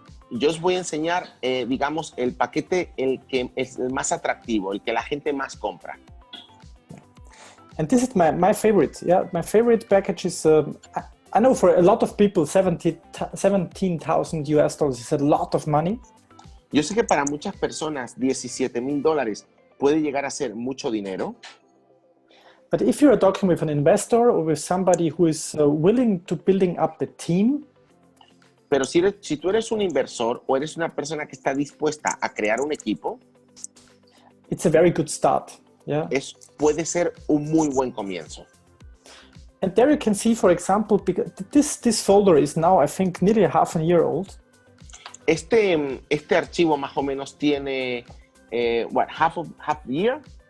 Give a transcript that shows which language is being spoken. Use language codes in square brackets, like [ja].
[es] yo os voy a enseñar, digamos, el paquete el que es el más atractivo, el que la gente más compra. [en] And this is my favorite. Yeah, my favorite package is. I know for a lot of people, $17,000 is a lot of money. [es] Yo sé que para muchas personas $17,000 puede llegar a ser mucho dinero. [en] But if you are talking with an investor or with somebody who is willing to building up the team. [es] Pero si tú eres un inversor o eres una persona que está dispuesta a crear un equipo, [en] it's a very good start. Yeah. [es] Puede ser un muy buen comienzo. [en] And there you can see, for example, because this folder is now, I think, nearly half a year old. [es] Este archivo más o menos tiene, [en] half a year?